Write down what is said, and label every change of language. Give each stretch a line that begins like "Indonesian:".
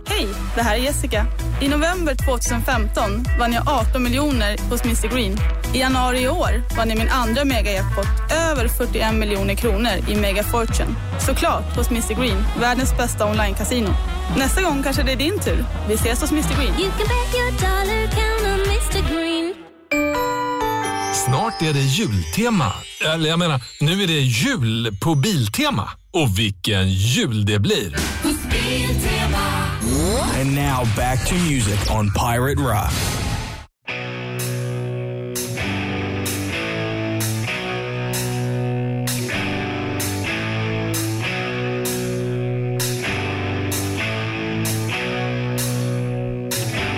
Swedish: Hej, det här är Jessica. I november 2015 vann jag 18 miljoner hos Mr Green. I januari i år vann jag min andra mega-jackpot, över 41 miljoner kronor i Mega Fortune. Såklart hos Mr Green, världens bästa online-casino. Nästa gång kanske det är din tur. Vi ses hos Mr Green.
English: You can bet your dollar count on Mr
Swedish: Green. Snart är det jultema. Eller jag menar, nu är det jul på Biltema. Och vilken jul det blir.
English: And now back to music on Pirate Rock. Mm.